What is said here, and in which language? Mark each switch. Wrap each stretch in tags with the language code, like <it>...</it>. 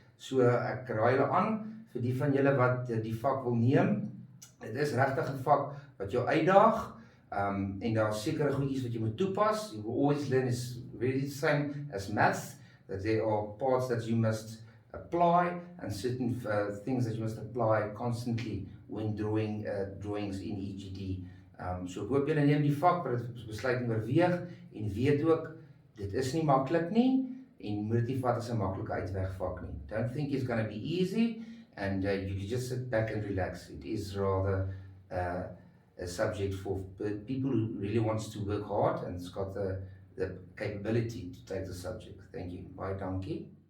<af>So ek raai julle aan vir die van julle wat die vak wil neem. Dit is regtig 'n vak wat jou uitdaag, en daar is sekere goedjies wat jy moet toepas.</af> <en>You will always learn is really the same as maths, that there are parts that you must apply and certain things that you must apply constantly when drawing drawings in EGD.</en> <af>So ek hoop julle neem die vak, maar dit besluit en oorweeg en weet ook dit is nie maklik nie en moet dit nie vat as 'n maklike uitwegvak nie.</af> <en>Don't think it's going to be easy and you can just sit back and relax. It is rather a subject for people who really wants to work hard and it's got the capability to take the subject. Thank you. Bye, donkey.</en>